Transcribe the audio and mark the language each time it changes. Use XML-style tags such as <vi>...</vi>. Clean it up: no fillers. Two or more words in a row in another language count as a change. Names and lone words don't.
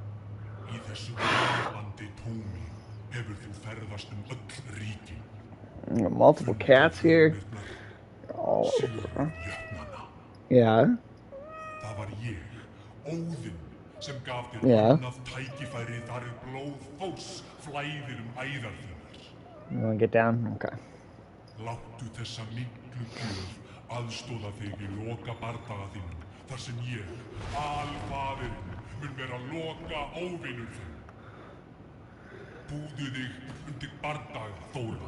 <en>Multiple cats here. All over. Yeah. Yeah. You wanna get down? Okay.</en> <is>Láttu þessa miklu gjöf aðstoða þig í loka bardaga þínum, þar sem ég, alfaðirinn, mun vera loka óvinur þinn. Búðu þig undir bardaga, Þóra.</is>